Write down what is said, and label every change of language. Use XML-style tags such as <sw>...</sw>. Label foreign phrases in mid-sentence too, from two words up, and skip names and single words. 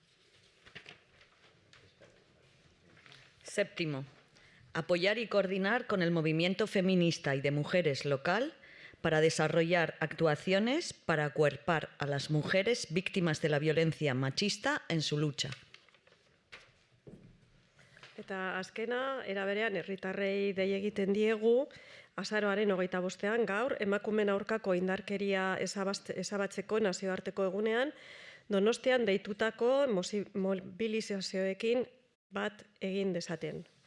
<es>Séptimo, apoyar y coordinar con el movimiento feminista y de mujeres local para desarrollar actuaciones para acuerpar a las mujeres víctimas de la violencia machista en su lucha.</es> <eu>Eta azkena, era berean, herritarrei dei egiten diegu, azaroaren 25ean gaur, emakumeen aurkako indarkeria ezabatzeko nazioarteko egunean, Donostian deitutako mobilizazioekin bat egin dezaten.</eu>